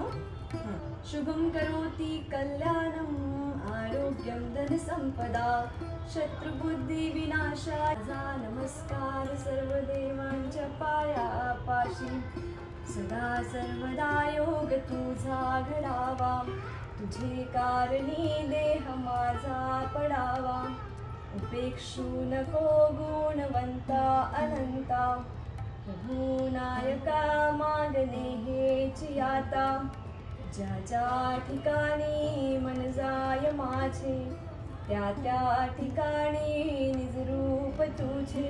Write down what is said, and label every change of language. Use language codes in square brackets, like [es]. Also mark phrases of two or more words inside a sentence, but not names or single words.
[sa] शुभम करोति कल्याणम आरोग्यम धन संपदा शत्रुबुद्धी विनाशाय. [mr] नमस्कार सर्व देवांच्या पायापाशी सदा सर्वदा योग तुझा घडावा. तुझे कारणी देह माझा पडावा. उपेक्षू नको गुणवंता अनंता. प्रभू नायका मागणे हेची आता. ज्या ज्या ठिकाणी मन जाय माझे त्या त्या ठिकाणी निजरूप तुझे.